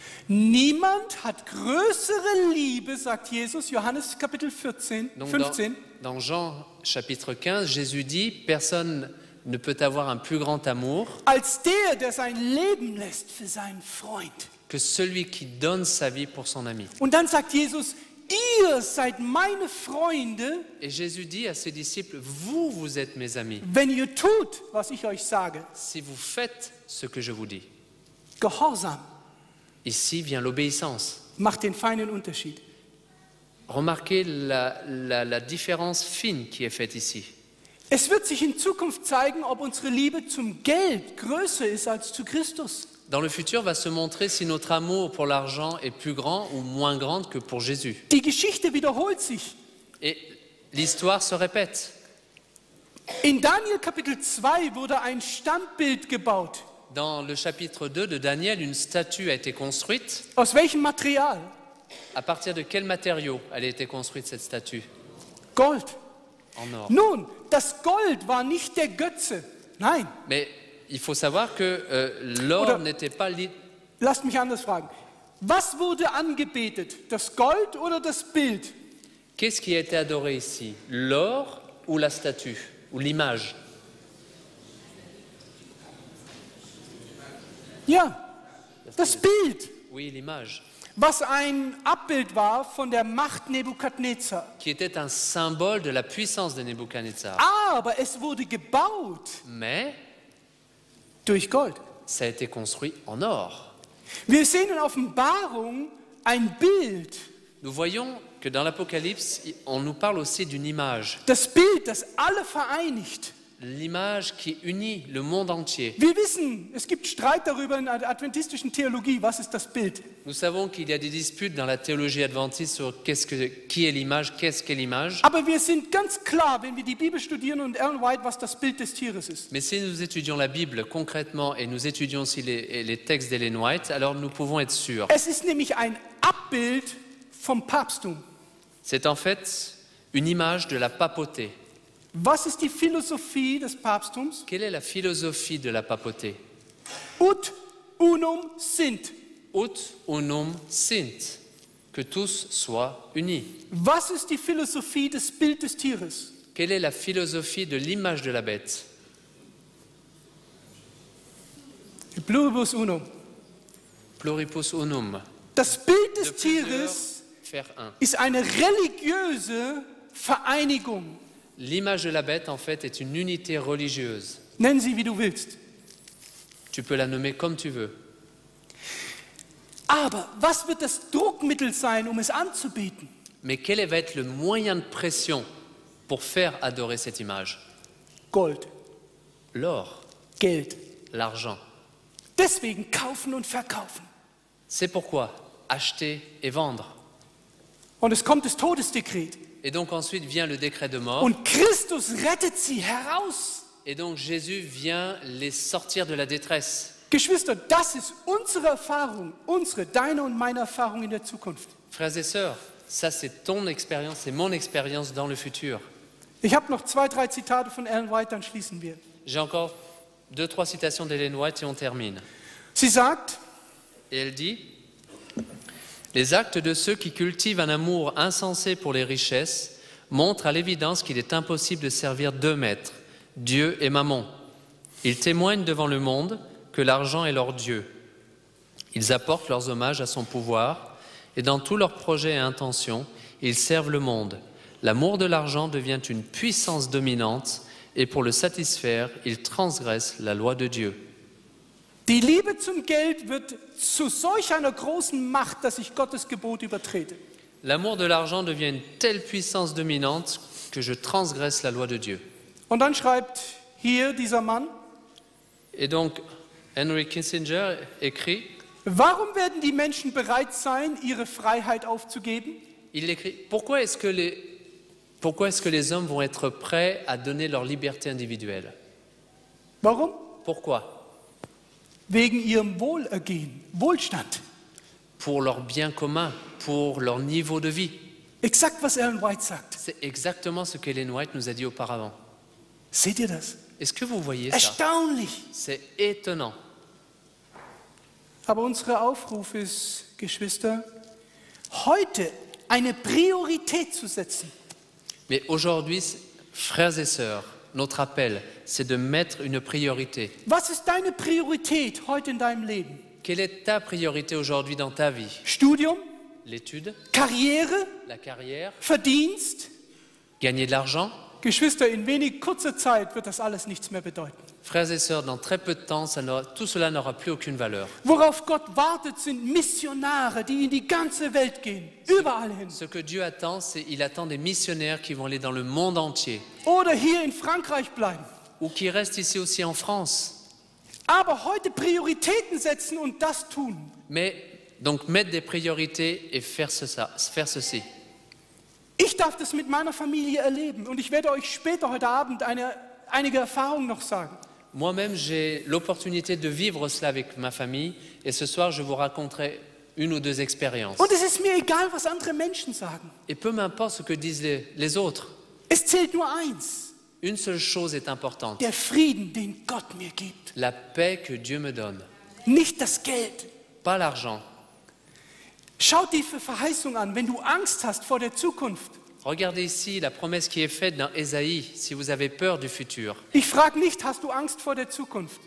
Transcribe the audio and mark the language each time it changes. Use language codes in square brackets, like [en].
[de] Niemand hat größere Liebe, sagt Jesus, Johannes Kapitel 15. [fr] Dans Jean chapitre 15, Jésus dit, personne ne peut avoir un plus grand amour [de] als der sein Leben lässt für seinen Freund. [fr] Que celui qui donne sa vie pour son ami. [de] Und dann sagt Jesus, ihr seid meine Freunde. [fr] Et Jésus dit à ses disciples, vous êtes mes amis. [de] Wenn ihr tut, was ich euch sage. [fr] Si vous faites ce que je vous dis. [de] Gehorsam. [fr] Ici vient l'obéissance. [de] Macht den feinen Unterschied. [fr] Remarquez la différence fine qui est faite ici. [de] Es wird sich in Zukunft zeigen, ob unsere Liebe zum Geld größer ist als zu Christus. [fr] Dans le futur va se montrer si notre amour pour l'argent est plus grand ou moins grande que pour Jésus. [de] Die Geschichte wiederholt sich. [fr] Et l'histoire se répète. [de] In Daniel Kapitel 2 wurde ein Standbild gebaut. [fr] Dans le chapitre 2 de Daniel, une statue a été construite. [de] Aus welchem Material? [fr] À partir de quel matériau a été construite cette statue? [de] Gold. [fr] En or. [de] Nun, das Gold war nicht der Götze. Nein. [fr] Mais il faut savoir que l'or n'était pas... [de] Lasst mich anders fragen. Was wurde angebetet? Das Gold oder das Bild? [fr] Qu'est-ce qui a été adoré ici? L'or ou la statue? Ou l'image? [de] Ja, das Bild. [fr] Oui, l'image. [de] Was ein Abbild war von der Macht Nebukadnezar. [fr] Qui était un symbole de la puissance de Nebuchadnezzar. [de] Aber es wurde gebaut. [fr] Mais [de] durch Gold. [fr] Ça a été construit en or. [de] Wir sehen in Offenbarung ein Bild. [fr] Nous voyons que dans l'Apocalypse, on nous parle aussi d'une image. [de] Das Bild, das alle vereinigt. [fr] L'image qui unit le monde entier. [de] Wir wissen, es gibt Streit darüber in der adventistischen Theologie, was ist das Bild? [fr] Nous savons qu'il y a des disputes dans la théologie adventiste sur qui est l'image, qu'est-ce qu'est l'image. [de] Aber wir sind ganz klar, wenn wir die Bibel studieren und Ellen White, was das Bild des Tieres ist. [fr] Mais si nous étudions la Bible concrètement et nous étudions aussi les textes d'Ellen White, alors nous pouvons être sûrs. [de] Es ist nämlich ein Abbild vom Papsttum. [fr] C'est en fait une image de la papauté. [de] Was ist die Philosophie des Papsttums? [fr] Quelle est la philosophie de la papauté? [la] Ut unum sint. Ut unum sint. [fr] Que tous soient unis. [de] Was ist die Philosophie des Bild des Tieres? [fr] Quelle est la philosophie de l'image de la bête? [la] Pluribus unum. Pluribus unum. [de] Das Bild des Tieres [fr] faire un. [de] ist eine religiöse Vereinigung. [fr] L'image de la bête, en fait, est une unité religieuse. [de] Nenn sie, wie du willst. [fr] Tu peux la nommer comme tu veux. [de] Aber was wird das Druckmittel sein, um es anzubeten? [fr] Mais quel va être le moyen de pression pour faire adorer cette image? [de] Gold, [fr] L'or, [de] Geld. [fr] l'argent. [de] Deswegen kaufen und verkaufen. [fr] C'est pourquoi acheter et vendre. [de] Und es kommt das Todesdekret. [fr] Et donc ensuite vient le décret de mort. [de] Und Christus rettet sie heraus. [fr] Et donc Jésus vient les sortir de la détresse. [de] Geschwister, das ist unsere Erfahrung, deine und meine Erfahrung in der Zukunft. [fr] Frères et sœurs, ça c'est ton expérience, c'est mon expérience dans le futur. [de] Ich habe noch 2, 3 Zitate von Ellen White, dann schließen wir. [fr] J'ai encore 2, 3 citations d'Ellen White et on termine. [de] Sie sagt, [fr] Et elle dit, les actes de ceux qui cultivent un amour insensé pour les richesses montrent à l'évidence qu'il est impossible de servir deux maîtres, Dieu et Mammon. Ils témoignent devant le monde que l'argent est leur Dieu. Ils apportent leurs hommages à son pouvoir et dans tous leurs projets et intentions, ils servent le monde. L'amour de l'argent devient une puissance dominante et pour le satisfaire, ils transgressent la loi de Dieu. [de] die Liebe zum Geld wird zu solch einer großen Macht, dass ich Gottes Gebot übertrete. [fr] L'amour de l'argent devient une telle puissance dominante que je transgresse la loi de Dieu. [de] Und dann schreibt hier dieser Mann, [fr] Et donc, Henry Kissinger écrit, [de] warum werden die Menschen bereit sein, ihre Freiheit aufzugeben? [fr] il écrit, pourquoi est-ce que les hommes vont être prêts à donner leur liberté individuelle? [de] Warum? [fr] Pourquoi? [de] Wegen ihrem Wohlergehen, Wohlstand. [fr] Pour leur bien commun, pour leur niveau de vie. [de] Exakt, was Ellen White sagt. [fr] C'est exactement ce qu'Ellen White nous a dit auparavant. [de] Seht ihr das? [fr] Est-ce que vous voyez ça? [de] Erstaunlich. [fr] C'est étonnant. [de] Aber unser Aufruf ist, Geschwister, heute eine Priorität zu setzen. [fr] Mais aujourd'hui, frères et sœurs, notre appel, c'est de mettre une priorité. [de] Was ist deine Priorität heute in deinem Leben? [fr] Quelle est ta priorité aujourd'hui dans ta vie? [de] Studium, [fr] L'étude, [de] Karriere, [fr] la carrière, [de] Verdienst? [fr] gagner de l'argent? [de] Geschwister, in wenig kurzer Zeit wird das alles nichts mehr bedeuten. [fr] Frères et sœurs, dans très peu de temps, tout cela n'aura plus aucune valeur. [de] Worauf Gott wartet, sind Missionare, die in die ganze Welt gehen, überall hin. [fr] Ce que Dieu attend, c'est qu'il attend des missionnaires qui vont aller dans le monde entier [de] Oder hier in Frankreich bleiben. [fr] ou qui restent ici aussi en France. [de] Aber heute Prioritäten setzen und das tun. [fr] Mais donc mettre des priorités et faire ceci. [de] Ich darf das mit meiner Familie erleben und ich werde euch später heute Abend einige Erfahrungen noch sagen. [fr] Moi-même, j'ai l'opportunité de vivre cela avec ma famille et ce soir, je vous raconterai une ou deux expériences. [de] Und es ist mir egal, was andere Menschen sagen. [fr] Et peu m'importe ce que disent les autres. [de] Es zählt nur eins. [fr] Une seule chose est importante. [de] Der Frieden, den Gott mir gibt. [fr] La paix que Dieu me donne. [de] Nicht das Geld. [fr] Pas l'argent. [de] Schau dir die Verheißung an, wenn du Angst hast vor der Zukunft. [fr] Regardez ici la promesse qui est faite dans Ésaïe, si vous avez peur du futur. [de] Ich frage nicht, hast du Angst vor der Zukunft?